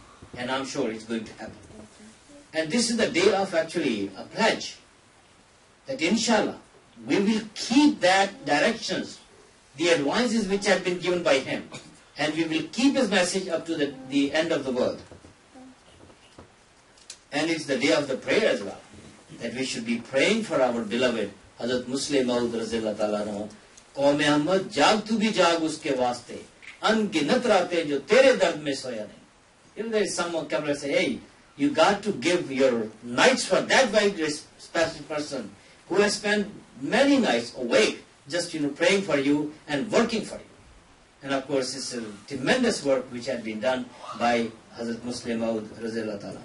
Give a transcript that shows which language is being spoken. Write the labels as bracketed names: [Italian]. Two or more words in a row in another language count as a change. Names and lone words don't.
[English] And I'm sure it's going to happen. And this is the day of actually a pledge that inshallah we will keep that directions, the advices which have been given by him, and we will keep his message up to the end of the world. And it's the day of the prayer as well, that we should be praying for our beloved Hazrat Musleh Maud [Arabic] رضي الله تعالى عنه. [Urdu] قوم احمد جاگ تو بھی جاگ اس کے واسطے، ان گنت راتیں جو تیرے درد میں سویا نہیں. [English] There is someone come and say, hey, you got to give your nights for that very special person who has spent many nights awake, just praying for you and working for you. And of course, it's a tremendous work which had been done by Hazrat Musleh Maud [Arabic] رضي الله تعالى.